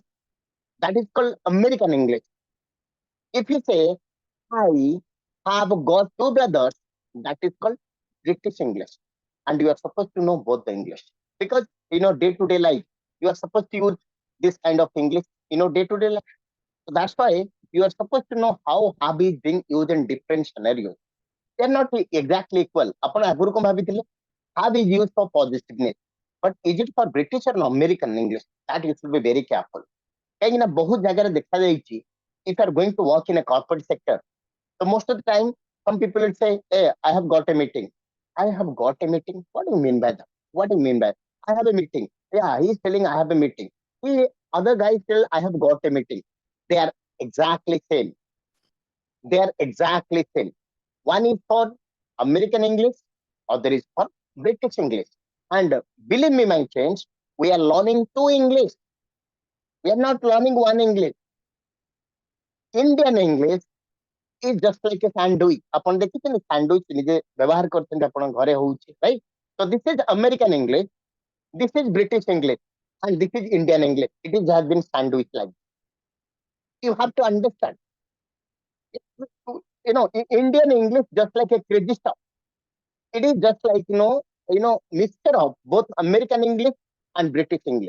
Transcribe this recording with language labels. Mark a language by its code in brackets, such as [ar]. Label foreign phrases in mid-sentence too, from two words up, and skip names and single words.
[en] That is called American English. If you say I have got two brothers, that is called British English. And you are supposed to know both the English. Because day to day life, you are supposed to use this kind of English, day to day life. So that's why you are supposed to know how hobby is being used in different scenarios. They are not exactly equal. [or] ଆପଣ ଆଗରୁ କଣ ଭାବିଥିଲେ? [en] Have is used for positiveness. But is it for British or American English? That you should be very careful. [or] କାହିଁକି ନା ବହୁତ ଜାଗାରେ ଦେଖାଯାଇଛି [en] if you are going to work in a corporate sector, so most of the time some people will say, hey, I have got a meeting. I have got a meeting. What do you mean by that? What do you mean by that? I have a meeting. Yeah, he's telling I have a meeting. He, other guys tell I have got a meeting. They are exactly same. They are exactly same. One is for American English, other is for British English. And believe me, my friends, we are learning two English. We are not learning one English. Indian English is just like a sandwich. [or] ଆପଣ ଦେଖିଛନ୍ତି sandwich ନିଜେ ବ୍ୟବହାର କରୁଛନ୍ତି ଆପଣ ଘରେ ହଉଛି, [en] right? So this is American English, this is British English, and this is Indian English. It is has been sandwich like. You have to understand. Indian English just like a crazy stuff. It is just like mixture of both American English and British English.